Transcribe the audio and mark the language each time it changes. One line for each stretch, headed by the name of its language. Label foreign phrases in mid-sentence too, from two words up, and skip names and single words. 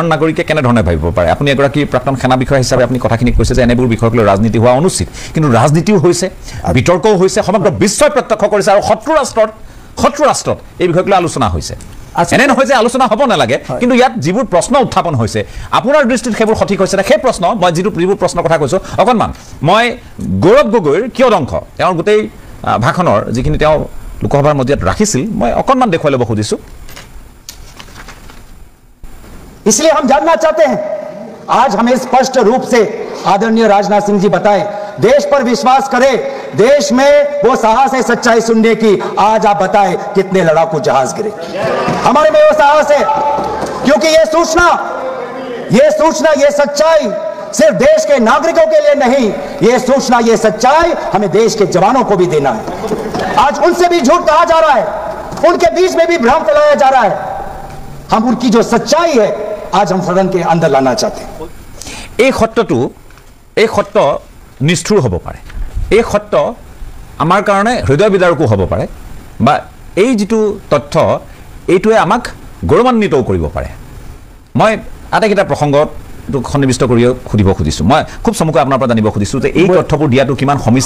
Assamese: নাগৰিকে কেনেধৰণে ভাবিব পাৰে আপুনি এগৰাকী প্ৰাক্তন সেনা বিষয়া হিচাপে আপুনি কথাখিনি কৈছে যে এনেবোৰ বিষয়ক লৈ ৰাজনীতি হোৱা অনুচিত কিন্তু ৰাজনীতিও হৈছে বিতৰ্কও হৈছে সমগ্ৰ বিশ্বই প্ৰত্যক্ষ কৰিছে আৰু শত্ৰু ৰাষ্ট্ৰত এই বিষয়ক লৈ আলোচনা হৈছে এনে নহয় যে আলোচনা হ'ব নালাগে কিন্তু ইয়াত যিবোৰ প্ৰশ্ন উত্থাপন হৈছে আপোনাৰ দৃষ্টিত সেইবোৰ সঠিক হৈছে সেই প্ৰশ্ন মই যিবোৰ প্ৰশ্নৰ কথা কৈছোঁ অকণমান মই গৌৰৱ গগৈৰ কিয় অংশ তেওঁৰ গোটেই ভাষণৰ যিখিনি তেওঁ লোকসভাৰ মজিয়াত ৰাখিছিল মই অকণমান দেখুৱাই ল'ব খুজিছোঁ
Hindi: इसलिए हम जानना चाहते हैं आज हमें स्पष्ट रूप से आदरणीय राजनाथ सिंह जी बताए देश पर विश्वास करें देश में वो साहस है सच्चाई सुनने की आज आप बताएं कितने लड़ाकू जहाज गिरे हमारे में वो साहस है क्योंकि ये सूचना ये सच्चाई सिर्फ देश के नागरिकों के लिए नहीं ये सूचना ये सच्चाई हमें देश के जवानों को भी देना है आज उनसे भी झूठ कहा जा रहा है उनके बीच में भी भ्रम फैलाया जा रहा है हम उनकी जो सच्चाई है आज हम सदन के अंदर लाना चाहते हैं
Assamese: এই সত্য নিষ্ঠুৰ হ'ব পাৰে এই সত্য আমাৰ কাৰণে হৃদয় বিদাৰকো হ'ব পাৰে বা এই যিটো তথ্য এইটোৱে আমাক গৌৰৱান্বিতও কৰিব পাৰে মই আটাইকেইটা প্ৰসংগত সন্নিবিষ্ট কৰি সুধিব খুজিছোঁ মই খুব চমুকৈ আপোনাৰ পৰা জানিব খুজিছোঁ যে এই তথ্যবোৰ দিয়াটো কিমান সমীচীন